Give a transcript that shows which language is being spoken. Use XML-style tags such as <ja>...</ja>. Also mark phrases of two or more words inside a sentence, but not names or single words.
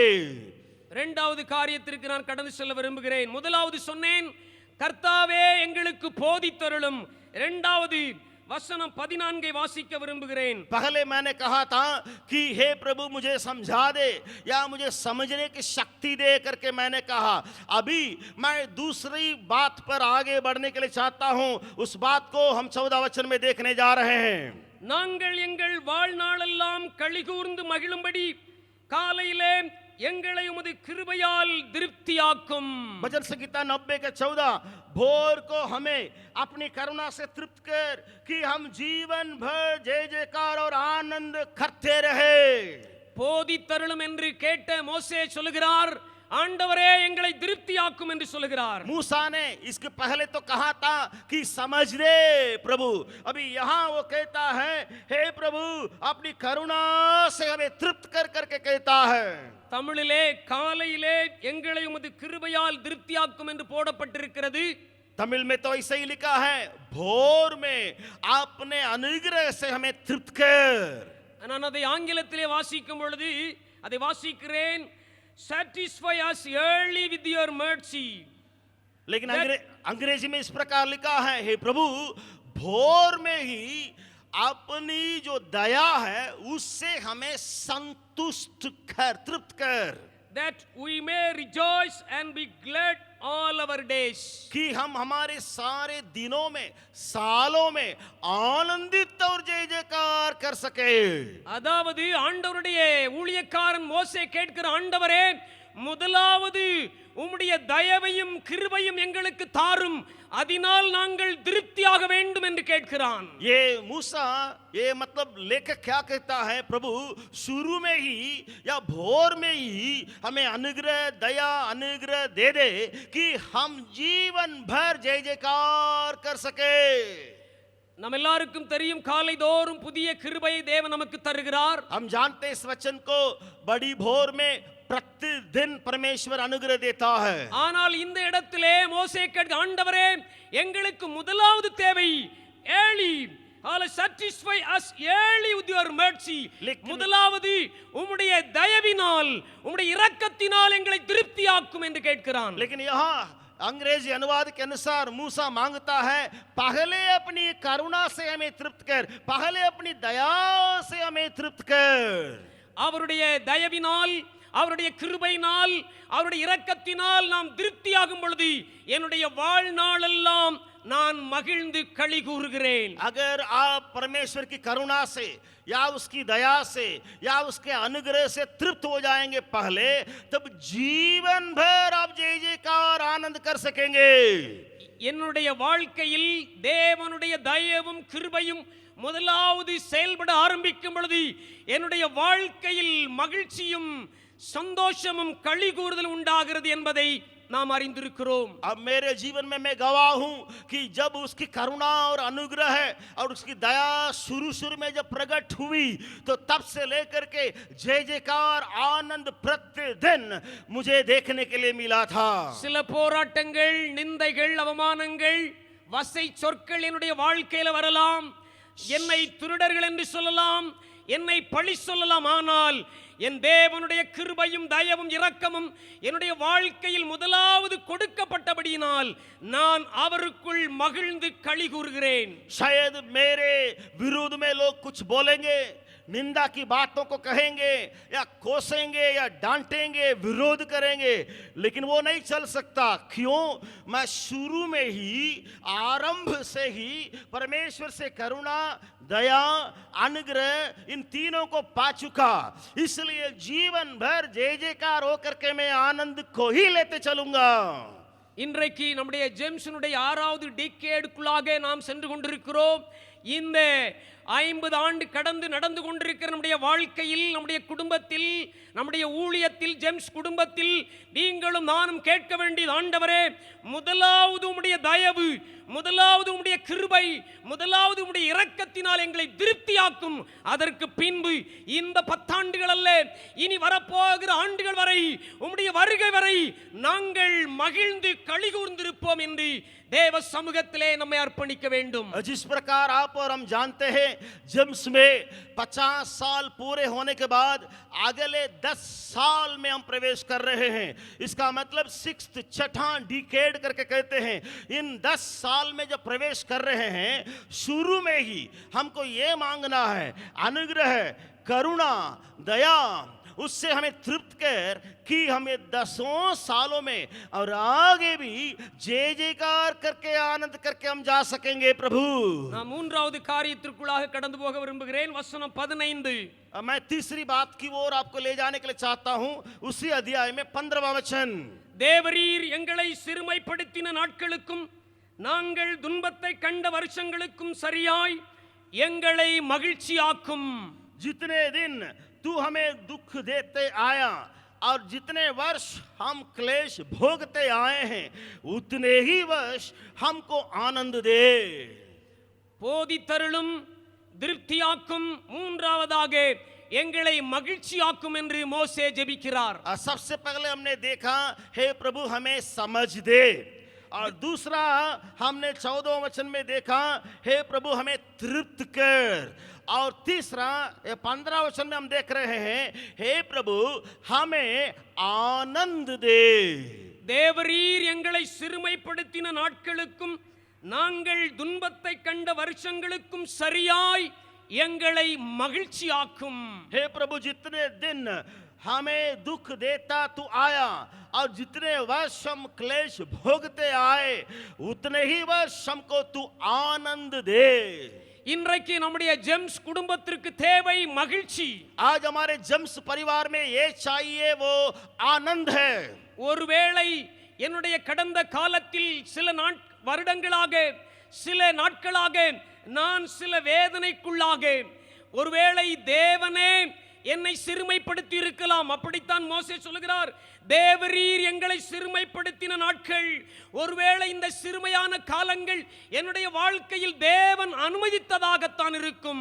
<ta>இரண்டாவது காரியத்திற்கு நான் கடந்து செல்ல விரும்புகிறேன். முதலாவது சொன்னேன், கர்த்தாவே எங்களுக்கு போதித்தருளும். இரண்டாவது வசனம் 14 வாசிக்க விரும்புகிறேன்.</ta> <hi>पहले मैंने कहा था कि हे प्रभु मुझे समझा दे या मुझे समझने की शक्ति दे करके मैंने कहा. अभी मैं दूसरी बात पर आगे बढ़ने के लिए चाहता हूं. उस बात को हम 14 वचन में देखने जा रहे हैं.</hi> <ta>நாங்கள் எங்கள் வாழ்நாளெல்லாம் களிகூர்ந்து மகிழும்படி காலையிலே எங்களை உமது கிருபையால் திருப்தியாக்கும்.</ta> <hi>भजन संहिता 90 के 14. भोर को हमें अपनी करुणा से तृप्त कर कि हम जीवन भर जय जयकार और आनंद करते रहे.</hi> <ta>போதித்தருளும் என்று கேட்ட மோசே சொல்கிறார், ஆண்டவரே எங்களை திருப்தியாக்கும் என்று சொல்கிறார்.</ta> <hi>मूसा ने इसके पहले तो कहा था कि समझ दे प्रभु. अभी यहाँ वो कहता है, हे प्रभु अपनी करुणा से हमें तृप्त कर करके कहता है.</hi> <ta>தமிழிலே காலையிலே எங்களை உமது கிருபையால் திருப்தியாக்கும் என்று போடப்பட்டிருக்கிறது.</ta> <hi>तमिल में तो ऐसे ही लिखा है, भोर में आपने अनुग्रह से हमें तृप्त कर.</hi> <ta>நான் அதை ஆங்கிலத்திலே வாசிக்கும் பொழுது அதை வாசிக்கிறேன்,</ta> <en>satisfy us early with your mercy.</en> <hi>लेकिन अंग्रेजी में इस प्रकार लिखा है, हे प्रभु भोर में ही अपनी जो दया है उससे हमें संतुष्ट कर, तृप्त कर.</hi> <en>That we may rejoice and be glad all our days.</en> <hi>कि हम हमारे सारे दिनों में, सालों में आनंदित और जय जयकार कर सके.</hi> <ta>அதாவது ஆண்டவருடைய ஊழியக்காரன் மோசே கேட்கிற, ஆண்டவரே முதலாவது உம்முடைய தயவையும் கிருபையும் எங்களுக்கு தாரும், அதனால் நாங்கள் திருப்தியாக வேண்டும் என்று கேட்கிறான்.</ta> <hi>ये मूसा, ये मतलब लेखक क्या कहता है, प्रभु शुरू में ही या भोर में ही हमें अनुग्रह दया अनुग्रह दे दे कि हम जीवन भर जय जयकार कर सके.</hi> <ta>நம்ம எல்லாருக்கும் தெரியும், காலை தோறும் புதிய கிருபையை தேவன் நமக்கு தருகிறார்.</ta> <hi>हम जानते हैं इस वचन को, बड़ी भोर में प्रतिदिन परमेश्वर अनुग्रह देता है.</hi> <ta>ஆனால் இந்த இடத்திலே மோசே கேட்க, ஆண்டவரே எங்களுக்கு முதலாவது தேவை ஏர்லி,</ta> <en>satisfy us early with your mercy.</en> <ta>முதலாவது உம்முடைய தயவினால், உம்முடைய இரக்கத்தினால் எங்களை திருப்தியாக்கும் என்று கேட்கிறான்.</ta> <hi>लेकिन यहाँ अंग्रेजी अनुवाद के अनुसार मूसा मांगता है, पहले अपनी करुणा से हमें तृप्त कर, पहले अपनी दया से हमें तृप्त कर.</hi> <ta>அவருடைய தயவினால், அவருடைய கிருபையினால், அவருடைய இரக்கத்தினால் நாம் திருப்தியாகும் பொழுது என்னுடைய வாழ்நாளெல்லாம் நான் மகிழ்ந்து களி கூறுகிறேன்.</ta> <hi>अगर आप परमेश्वर की करुणा से या उसकी दया से या उसके अनुग्रह से तृप्त हो जाएंगे पहले, तब जीवन भर आप जय जयकार आनंद कर सकेंगे.</hi> <ta>என்னுடைய வாழ்க்கையில் தேவனுடைய தயவும் கிருபையும் முதலாவது செயல்பட ஆரம்பிக்கும் பொழுது என்னுடைய வாழ்க்கையில் மகிழ்ச்சியும் சந்தோஷமும் களி கூறுதல் உண்டாகிறது என்பதை நாம் அறிந்திருக்கிறோம். अब मेरे जीवन में मैं गवाह हूं कि जब उसकी करुणा और अनुग्रह है और उसकी दया शुरू में जब प्रकट हुई, तो तब से लेकर के जय जयकार आनंद प्रतिदिन मुझे देखने के लिए मिला था. சில போராட்டங்கள், நிந்தைகள், அவமானங்கள், வசை சொற்கள் என்னுடைய வாழ்க்கையில வரலாம். என்னை திருடர்கள் என்று சொல்லலாம், என்னை பழி சொல்லலாம். ஆனால் என் தேவனுடைய கிருபையும் தயவும் இரக்கமும் என்னுடைய வாழ்க்கையில் முதலாவது கொடுக்கப்பட்டபடியினால் நான் அவருக்குள் மகிழ்ந்து களி கூறுகிறேன்.</ta> <hi>शायद मेरे विरोध में लोग कुछ बोलेंगे, निंदा की बातों को कहेंगे या कोसेंगे या डांटेंगे, विरोध करेंगे, लेकिन वो नहीं चल सकता। क्यों? मैं शुरू में ही, आरंभ से ही परमेश्वर से करुणा, दया, अनुग्रह इन तीनों को पा चुका। इसलिए जीवन भर जय जयकार होकर के मैं आनंद को ही लेते चलूंगा।</hi> <ta>இன்றைக்கு நம்முடைய ஜேம்ஸனுடைய 6வது டிகேடுக்குள்ளாக நாம் சென்று கொண்டிருக்கிறோம். இந்த 50 ஆண்டு கடந்து நடந்து கொண்டிருக்கிற நம்முடைய வாழ்க்கையில், நம்முடைய குடும்பத்தில், நம்முடைய ஊழியத்தில், ஜேம்ஸ் குடும்பத்தில் நீங்களும் நானும் கேட்க வேண்டியது, ஆண்டவரே, முதலாவது உம்முடைய தயவு, முதலாவது உம்முடைய கிருபை, முதலாவது உம்முடைய இரக்கத்தினால் எங்களை திருப்தியாக்கும். அதற்கு பின்பு இந்த 10 ஆண்டுகள் அல்ல, இனி வரப்போகிற ஆண்டுகள் வரை, உம்முடைய வருகை வரை நாங்கள் மகிழ்ந்து களிகூர்ந்திருப்போம் என்று தேவ சமூகத்திலே நம்மை அர்ப்பணிக்க வேண்டும்.</ta> <hi>जिस प्रकार आप और हम जानते हैं, जेम्स में 50 साल पूरे होने के बाद अगले 10 साल में हम प्रवेश कर रहे हैं। इसका मतलब 6th, छठा डिकेड करके कहते हैं। इन 10 साल में जब प्रवेश कर रहे हैं, शुरू में ही हमको ये मांगना है, अनुग्रह, करुणा, दया, उससे हमें तृप्त कर कि हमें 10 सालों में और आगे भी जय जयकार करके आनंद करके हम जा सकेंगे। प्रभु,</hi> <ta>நான் 3வது காரியத்திற்குள்ளாக கடந்து போக விரும்புகிறேன். வசனம் 15.</ta> <hi>मैं तीसरी बात की ओर आपको ले जाने के लिए चाहता हूं। उसी अध्याय में 15वां वचन,</hi> <ta>தேவரீர் எங்களை சிறுமைப்படுத்தின நாட்களுக்கும் நாங்கள் துன்பத்தை கண்ட வருஷங்களுக்கும் சரியாய் எங்களை மகிழ்ச்சியாக்கும்.</ta> <hi>जितने दिन तू हमें दुख देते आया और जितने वर्ष हम क्लेश भोगते आए हैं, उतने ही वर्ष हमको आनंद दे।</hi> <ta>போதித்தருளும், திருப்தியாக்கும், மூன்றாவதாக எங்களை மகிழ்ச்சியாக்கும் என்று மோசே ஜெபிக்கிறார்.</ta> <hi>सबसे पहले हमने देखा, हे प्रभु हमें समझ दे, और दूसरा हमने 14वें वचन में देखा, हे प्रभु हमें तृप्त कर, और तीसरा 15 वचन में हम देख रहे हैं, हे प्रभु हमें आनंद दे।</hi> <ta>தேவரீர் எங்களை சிறுமைப்படுத்தின நாட்களுக்கும் நாங்கள் துன்பத்தை கண்ட வருஷங்களுக்கும் சரியாய் எங்களை மகிழ்ச்சியாக்கும்.</ta> <hi>हे प्रभु जितने दिन हमें दुख देता तू आया और जितने वर्ष हम क्लेश भोगते आए, उतने ही वर्ष हमको तू आनंद दे।</hi> <ta>இன்றைக்கு நம்முடைய ஜேம்ஸ் குடும்பத்திற்கு தேவை மகிழ்ச்சி.</ta> <hi>आज हमारे जेम्स परिवार में ये चाहिए, वो आनंद है।</hi> <ta>ஒருவேளை என்னுடைய கடந்த காலத்தில் சில வருடங்களாக, சில நாட்களாக நான் சில வேதனைக்குள்ளாக, ஒருவேளை தேவனே என்னை சிறுமைப்படுத்தி இருக்கலாம். அப்படித்தான் மோசே சொல்லுகிறார், தேவரீர் எங்களை சிறுமைப்படுத்தின நாட்கள், ஒருவேளை இந்த சிறுமையான காலங்கள் என்னுடைய வாழ்க்கையில் தேவன் அனுமதித்ததாகத்தான் இருக்கும்.</ta>